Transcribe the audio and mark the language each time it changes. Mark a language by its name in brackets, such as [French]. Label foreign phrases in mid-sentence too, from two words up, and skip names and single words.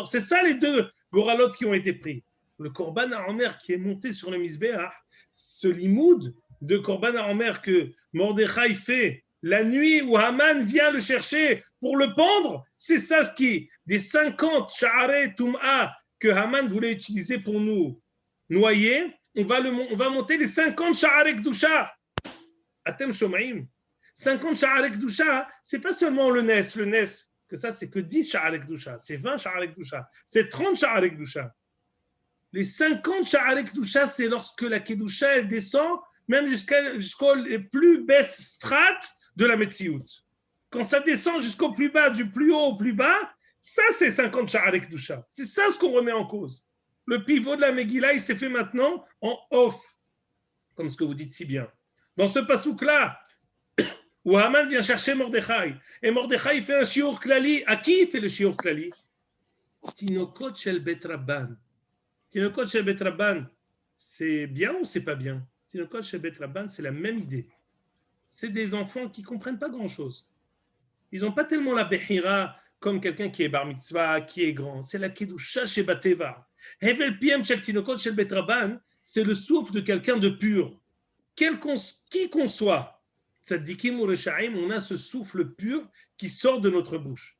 [French] C'est ça les 2 Goralotes qui ont été pris. Le [Hebrew] קרבן העומר [French] qui est monté sur le Mizbeach, ce limoud de [Hebrew] קרבן העומר [French] que Mordechai fait la nuit où Haman vient le chercher pour le pendre, c'est ça ce qui, des 50 [Hebrew] שערי טומאה [French] que Haman voulait utiliser pour nous noyer, on va monter les 50 [Hebrew] שערי קדושה. אתם שומעים. 50 שערי קדושה, [French] c'est pas seulement le Nes, que ça c'est que 10 [Hebrew] שערי קדושה, [French] c'est 20 [Hebrew] שערי קדושה, [French] c'est 30 [Hebrew] שערי קדושה. [French] Les 50 [Hebrew] שערי קדושה, [French] c'est lorsque la kedusha elle descend même jusqu'aux plus basses strates de la Metsiout. Quand ça descend jusqu'au plus bas, du plus haut au plus bas, ça c'est 50 [Hebrew] שערי קדושה. [French] C'est ça ce qu'on remet en cause. Le pivot de la Megillah, il s'est fait maintenant en off, comme ce que vous dites si bien. Dans ce pasouk-là, où Haman vient chercher Mordechai, et Mordechai fait un [Hebrew] שיעור כללי. [French] À qui il fait le [Hebrew] שיעור כללי? תינוקות של בית רבן. תינוקות של בית רבן, [French] c'est bien ou c'est pas bien? [Hebrew] תינוקות של בית רבן, [French] c'est la même idée. C'est des enfants qui ne comprennent pas grand-chose. Ils n'ont pas tellement la Bechira comme quelqu'un qui est [Hebrew] בר מצווה, [French] qui est grand. C'est la Kedusha chez Bateva. [Hebrew] הבל פיהם של תינוקות של בית רבן, [French] c'est le souffle de quelqu'un de pur. Qui qu'on soit, Tzadikim ou Reshaim, on a ce souffle pur qui sort de notre bouche.